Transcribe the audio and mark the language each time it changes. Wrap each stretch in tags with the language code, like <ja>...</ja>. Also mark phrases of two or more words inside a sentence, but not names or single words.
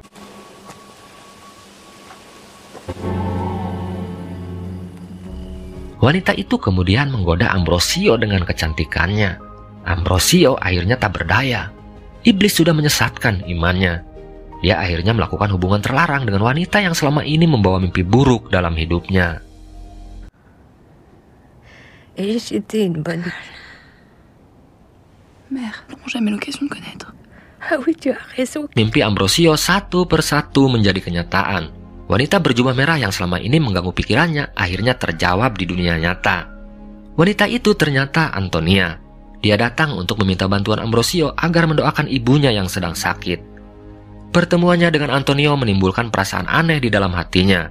<id>Wanita itu kemudian menggoda Ambrosio dengan kecantikannya. Ambrosio akhirnya tak berdaya. Iblis sudah menyesatkan imannya. Dia akhirnya melakukan hubungan terlarang dengan wanita yang selama ini membawa mimpi buruk dalam hidupnya.</id> <fr>Et j'étais une bonne... Mère, nous n'aurons jamais l'occasion de connaître. Ah oui, tu as raison.</fr> <id>Mimpi Ambrosio satu persatu menjadi kenyataan. Wanita berjubah merah yang selama ini mengganggu pikirannya akhirnya terjawab di dunia nyata. Wanita itu ternyata Antonia. Dia datang untuk meminta bantuan Ambrosio agar mendoakan ibunya yang sedang sakit. Pertemuannya dengan Antonio menimbulkan perasaan aneh di dalam hatinya.</id>